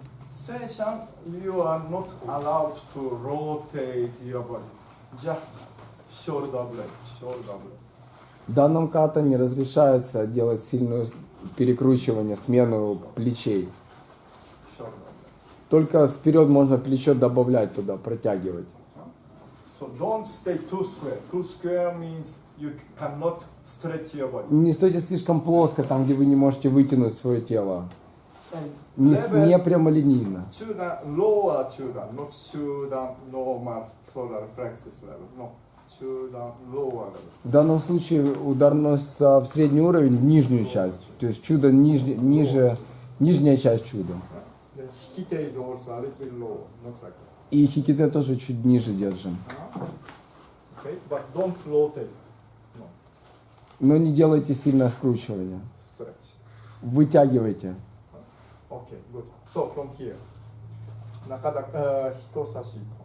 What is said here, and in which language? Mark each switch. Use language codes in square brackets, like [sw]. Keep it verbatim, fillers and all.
[en] Session, you are not allowed to rotate your body. Just shoulder blade, shoulder blade. [ru] В данном ката не разрешается делать сильное перекручивание, смену плечей. Только вперед можно плечо добавлять туда, протягивать. [en] So don't stay too square. Too square means you cannot stretch your body. [ru] Не стойте слишком плоско, там, где вы не можете вытянуть свое тело. Не, не прямолинейно. [en] Lower chudan, not chudan normal solar plexus level. No, chudan lower level. [ru] В данном случае удар носится в средний уровень, в нижнюю часть. То есть чудо ниже, ниже, нижняя часть чуда. [en] Hikite is also a little bit lower, not like that. [ru] И хиките тоже чуть ниже держим. [en] Okay, but don't rotate. No. [ru] Но не делайте сильное скручивание. [en] Stretch. [ru] Вытягивайте. [en] Okay, good. So from here, Nakadaka Hitosashi.